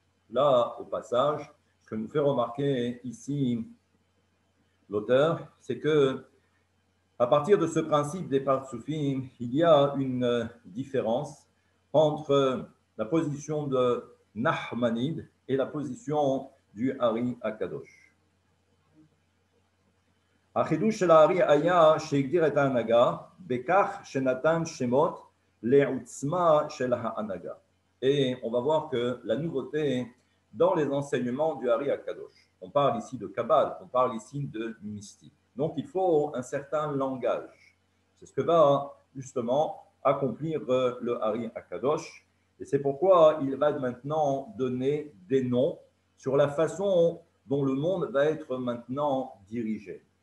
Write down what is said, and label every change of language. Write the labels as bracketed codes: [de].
[fr] Là, au passage, ce que nous fait remarquer ici l'auteur, c'est que à partir de ce principe des Partsufim, il y a une différence entre la position de Nachmanide et la position du Ari Akadosh. [he] החידוש של הארי היה שהגדיר את ההנהגה בכך שנתן שמות לעוצמה של ההנהגה. [fr] Et on va voir que la nouveauté dans les enseignements du Ari Akadosh, on parle ici de Kabbal, on parle ici de mystique. Donc il faut un certain langage. C'est ce que va justement accomplir le Ari Akadosh. Et c'est pourquoi il va maintenant donner des noms sur la façon dont le monde va être maintenant dirigé.